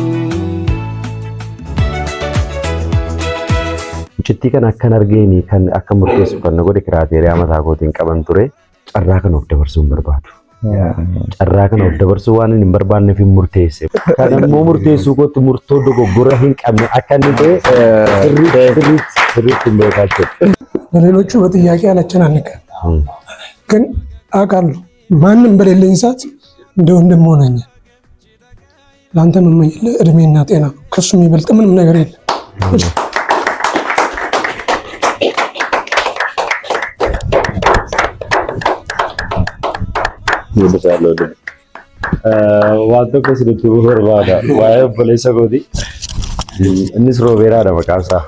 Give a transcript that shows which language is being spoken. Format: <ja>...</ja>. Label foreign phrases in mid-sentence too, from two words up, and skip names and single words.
<om>Mucittii kan akkan argeeni kan akka murteessu kan na godhe kiraateeriyaa mataa kootiin qaban ture carraa kan of dabarsuu hin barbaadu. Carraa kan of dabarsuu waan hin barbaanneef hin murteesse. Kan immoo murteessuu kootti murtoo dogoggora hin qabne akka inni ta'e sirriitti hin beekaa jechuudha.</om> <am>በሌሎቹ በጥያቄ አላጨናንቅም፣ ግን አውቃለሁ ማንም በሌለኝ ሰዓት እንደ ወንድም ሆነኝ። ለአንተ የምመኝልህ እድሜና ጤና፣ ከሱ የሚበልጥ ምንም ነገር የለም።</am> <om>Waan tokko isinitti himuu barbaada. Waa'ee obboleessa kooti. Innis Roobeeraadha maqaan isaa.</om>